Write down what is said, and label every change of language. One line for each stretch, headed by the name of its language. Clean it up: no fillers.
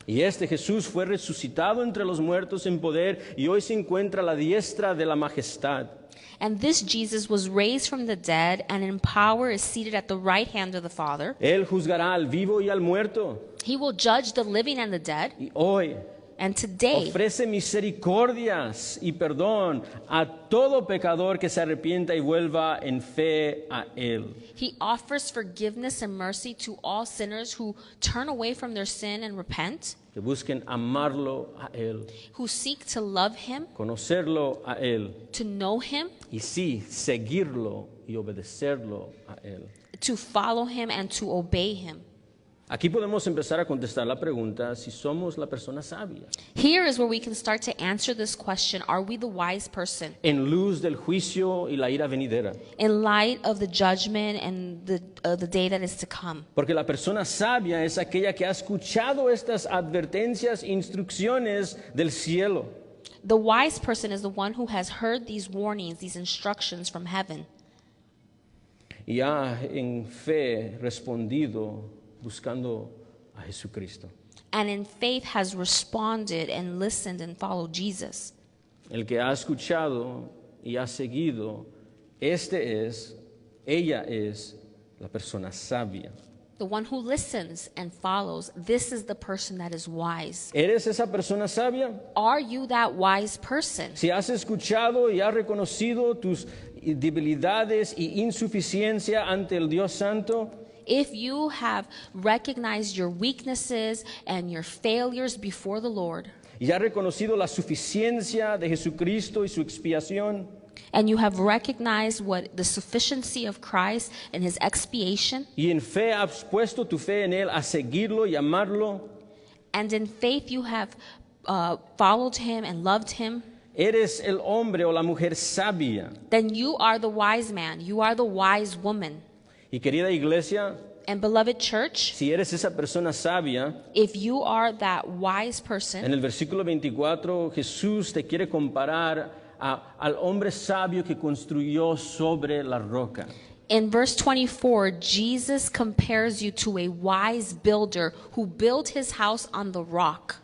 Spanish: Y este Jesús fue resucitado entre los muertos en poder y hoy se encuentra a la diestra de la majestad.
English: And this Jesus was raised from the dead and in power is seated at the right hand of the Father.
Spanish: Él juzgará al vivo y al muerto.
English: He will judge the living and the dead.
Spanish: Y hoy
English: And today,
Spanish: ofrece misericordias y perdón a todo pecador que se arrepienta y vuelva en fe a Él.
English: he offers forgiveness and mercy to all sinners who turn away from their sin and repent,
Spanish: Que busquen amarlo a Él,
English: who seek to love him,
Spanish: conocerlo a Él
English: to know him,
Spanish: y sí, seguirlo y obedecerlo a Él.
English: to follow him and to obey him.
Spanish: Aquí podemos empezar a contestar la pregunta si somos la persona sabia.
English: Here is where we can start to answer this question: are we the wise person
Spanish: En luz del juicio y la ira venidera.
English: in light of the judgment and the day that is to come?
Spanish: Porque la persona sabia es aquella que ha escuchado estas advertencias, instrucciones del cielo.
English: The wise person is the one who has heard these warnings, these instructions from heaven,
Spanish: Y ha en fe respondido buscando a Jesucristo.
English: and in faith has responded and listened and followed Jesus.
Spanish: El que ha escuchado y ha seguido, ella es la persona sabia.
English: The one who listens and follows, this is the person that is wise.
Spanish: ¿Eres esa persona sabia?
English: Are you that wise person?
Spanish: Si has escuchado y has reconocido tus debilidades y insuficiencia ante el Dios Santo,
English: If you have recognized your weaknesses and your failures before the Lord,
Spanish: y has reconocido la suficiencia de Jesucristo y su expiación,
English: and you have recognized what the sufficiency of Christ and his expiation,
Spanish: y en fe has puesto tu fe en Él, a seguirlo y amarlo,
English: and in faith you have followed him and loved him,
Spanish: eres el hombre o la mujer sabia.
English: then you are the wise man, you are the wise woman.
Spanish: Y querida iglesia,
English: And beloved church,
Spanish: si eres esa persona sabia,
English: if you are that wise
Spanish: en
English: person,
Spanish: el versículo 24 Jesús te quiere comparar al hombre sabio que construyó sobre la roca.
English: in verse 24, Jesus compares you to a wise builder who built his house on the rock.